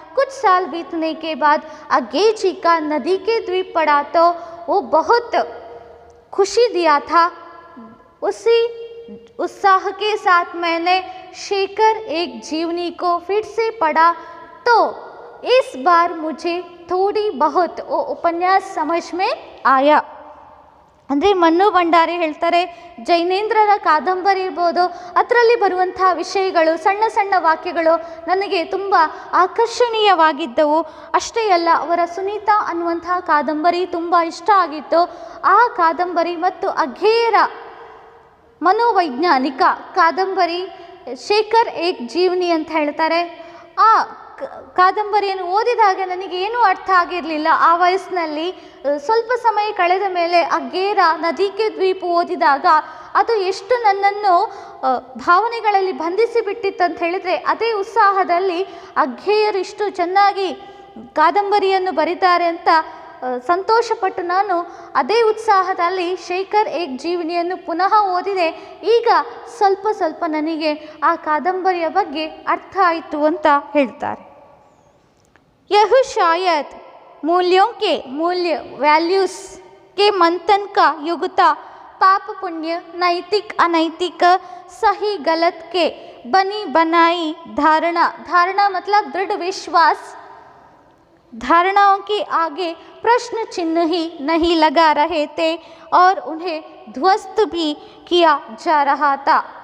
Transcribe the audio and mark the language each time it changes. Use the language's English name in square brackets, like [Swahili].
[Hindi] कुछ साल बीतने के बाद अज्ञेय जी का नदी के द्वीप पढ़ा तो वो बहुत खुशी दिया था. उसी उत्साह के साथ मैंने शेखर एक जीवनी को फिर से पढ़ा तो इस बार मुझे थोड़ी बहुत वो उपन्यास समझ में आया. [Kannada] ಅಂದರೆ ಮನ್ನು ಭಂಡಾರಿ ಹೇಳ್ತಾರೆ, ಜೈನೇಂದ್ರರ ಕಾದಂಬರಿ ಇರ್ಬೋದು, ಅದರಲ್ಲಿ ಬರುವಂಥ ವಿಷಯಗಳು, ಸಣ್ಣ ಸಣ್ಣ ವಾಕ್ಯಗಳು ನನಗೆ ತುಂಬ ಆಕರ್ಷಣೀಯವಾಗಿದ್ದವು. ಅಷ್ಟೇ ಅಲ್ಲ, ಅವರ ಸುನೀತಾ ಅನ್ನುವಂಥ ಕಾದಂಬರಿ ತುಂಬ ಇಷ್ಟ ಆಗಿತ್ತು. ಆ ಕಾದಂಬರಿ ಮತ್ತು ಅಜ್ಞೇಯರ ಮನೋವೈಜ್ಞಾನಿಕ ಕಾದಂಬರಿ ಶೇಖರ್ ಏಕ್ ಜೀವನಿ ಅಂತ ಹೇಳ್ತಾರೆ. ಆ ಕಾದಂಬರಿಯನ್ನು ಓದಿದಾಗ ನನಗೆ ಏನೂ ಅರ್ಥ ಆಗಿರಲಿಲ್ಲ ಆ ವಯಸ್ಸಿನಲ್ಲಿ. ಸ್ವಲ್ಪ ಸಮಯ ಕಳೆದ ಮೇಲೆ ಅಜ್ಞೇಯರ ನದಿಕೆ ದ್ವೀಪ ಓದಿದಾಗ ಅದು ಎಷ್ಟು ನನ್ನನ್ನು ಭಾವನೆಗಳಲ್ಲಿ ಬಂಧಿಸಿ ಬಿಟ್ಟಿತ್ತಂತ ಹೇಳಿದರೆ, ಅದೇ ಉತ್ಸಾಹದಲ್ಲಿ ಅಜ್ಞೇಯರು ಇಷ್ಟು ಚೆನ್ನಾಗಿ ಕಾದಂಬರಿಯನ್ನು ಬರೀತಾರೆ ಅಂತ ಸಂತೋಷಪಟ್ಟು ನಾನು ಅದೇ ಉತ್ಸಾಹದಲ್ಲಿ ಶೇಖರ್ ಏಕ್ ಜೀವನಿಯನ್ನು ಪುನಃ ಓದಿದೆ. ಈಗ ಸ್ವಲ್ಪ ಸ್ವಲ್ಪ ನನಗೆ ಆ ಕಾದಂಬರಿಯ ಬಗ್ಗೆ ಅರ್ಥ ಆಯಿತು ಅಂತ ಹೇಳ್ತಾರೆ. [Hindi] यह शायद मूल्यों के मूल्य वैल्यूज के मंथन का युग था. पाप पुण्य, नैतिक अनैतिक, सही गलत के बनी बनाई धारणा. धारणा मतलब दृढ़ विश्वास. धारणाओं के आगे प्रश्न चिन्ह ही नहीं लगा रहे थे और उन्हें ध्वस्त भी किया जा रहा था.